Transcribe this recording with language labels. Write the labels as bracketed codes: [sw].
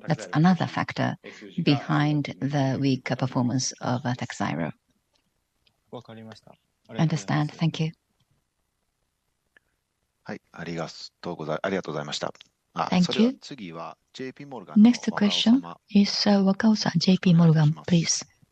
[en] That's another factor behind the weak performance of Takhzyro. Understand. Thank you. [ja] はい、ありがとうございました。 [en] Thank you. [ja] 次は JP モルガンの [en] Next question is Wakao-san, JP Morgan, please.